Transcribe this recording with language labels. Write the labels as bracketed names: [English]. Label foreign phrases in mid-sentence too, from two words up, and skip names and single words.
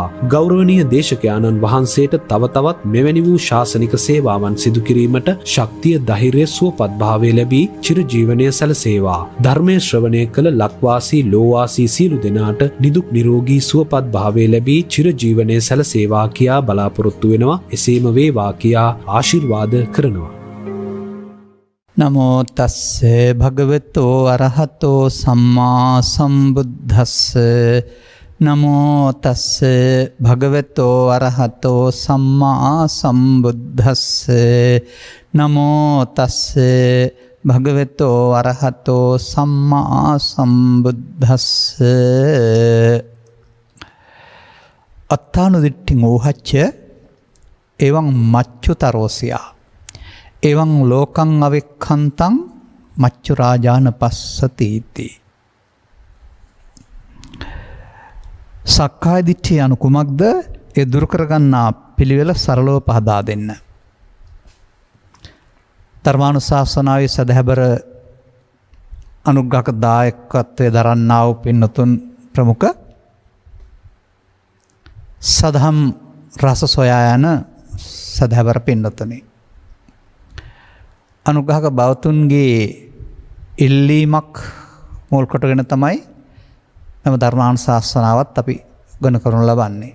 [Sinhala] ගෞරවනීය දේශකයාණන් වහන්සේට තව තවත් මෙවැනි වූ ශාසනික සේවාවන් සිදු කිරීමට ශක්තිය, ධෛර්යය, සුවපත් භාවය ලැබී චිරජීවනය සැලසේවා. ධර්මය ශ්‍රවණය කළ ලක්වාසී ලෝවාසී සියලු දෙනාට නිදුක් නිරෝගී සුවපත් භාවය ලැබී චිරජීවනය සැලසේවා කියා බලාපොරොත්තු වෙනවා. එසේම වේවා කියා ආශිර්වාද කරනවා. [Pali] නමෝ තස්සේ භගවතෝ අරහතෝ සම්මා සම්බුද්දස්ස. නමෝ තස්සේ භගවතෝ අරහතෝ සම්මා සම්බුද්දස්ස. නමෝ තස්සේ භගවතෝ අරහතෝ සම්මා සම්බුද්දස්ස. අත්තානුදිට්ඨින් ඕහච්ච එවං මච්චුතරෝසියා එවං ලෝකං අවික්ඛන්තං මච්චු රාජාන පස්සතිති. [Sinhala] සක්කාය දිට්ඨිය anu කුමක්ද? ඒ දුරු කරගන්නා පිළිවෙල සරලව පහදා දෙන්න. ධර්මානුශාසනාවේ සදහැබර අනුග්‍රහක දායකත්වයේ දරන්නා වූ පින්වතුන් ප්‍රමුඛ සදහම් රස සොයා යන සදහැබර පින්වතුනි, අනුග්‍රහක බවතුන්ගේ ඉල්ලීමක් මුල් කොටගෙන තමයි මෙම ධර්මානුශාසනාවත් අපි ගණ කරනු ලබන්නේ.